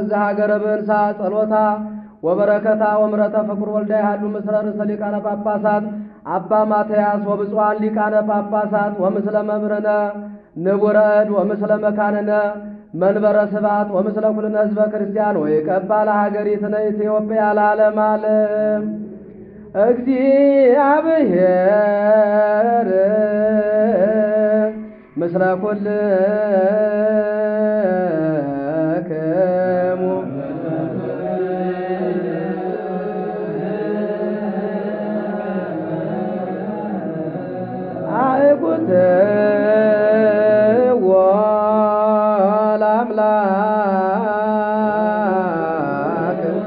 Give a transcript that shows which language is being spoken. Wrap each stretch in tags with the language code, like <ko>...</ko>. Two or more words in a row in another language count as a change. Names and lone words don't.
<gez>ዘሀገረ ብእንሳ ጸሎታ ወበረከታ ወምረተ ፍቁር ወልዳ ያሉ ምስለ ርእሰ ሊቃነ ጳጳሳት አባ ማትያስ ወብፁዓን ሊቃነ ጳጳሳት ወምስለ መምህርነ ንቡረ እድ ወምስለ መካንነ መንበረ ስብሐት ወምስለ ኩልነ ህዝበ ክርስቲያን ወይቀባ ለሀገሪትነ ኢትዮጵያ ለዓለመ ዓለም። እግዚአብሔር ምስለ ኩልክሙ አእኩትዎ ለአምላክ</gez>